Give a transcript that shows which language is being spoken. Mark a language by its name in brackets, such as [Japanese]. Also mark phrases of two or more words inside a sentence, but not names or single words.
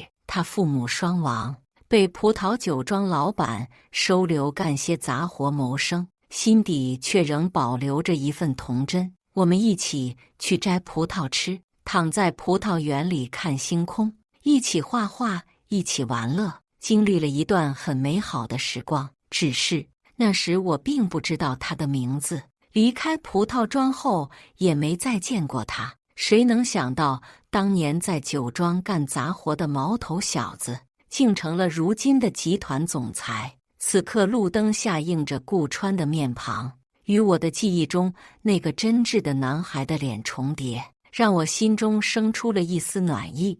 [Chinese] 他父母雙亡，被葡萄酒莊老闆收留幹些雜活謀生，心底卻仍保留着一份童真。我們一起去摘葡萄吃，躺在葡萄園裡看星空，一起畫畫，一起玩樂，經歷了一段很美好的時光。只是那時我並不知道他的名字，離開葡萄莊後也沒再見過他。誰能想到，當年在酒莊幹雜活的毛頭小子，竟成了如今的集團總裁。此刻路燈下映着顧川的面龐，與我的記憶中那個真摯的男孩的臉重疊，讓我心中生出了一絲暖意。